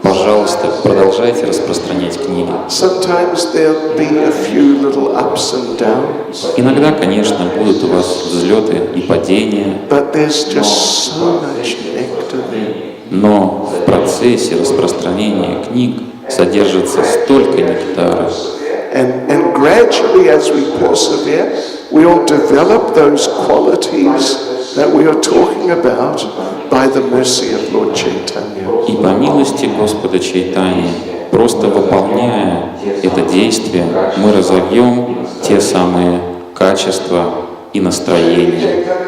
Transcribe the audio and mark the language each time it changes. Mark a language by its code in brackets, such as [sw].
[ru] Пожалуйста, продолжайте распространять книги. [en] Sometimes there'll be a few little ups and downs. [ru] Иногда, конечно, будут у вас взлеты и падения, [en] But there's just so much nectar there. [ru] но в процессе распространения книг содержится столько нектара. [en] And gradually, as we persevere, we'll develop those qualities that we are talking about by the mercy of Lord Chaitanya. [ru] И по милости Господа Чайтаньи, просто выполняя это действие, мы разовьем те самые качества и настроения.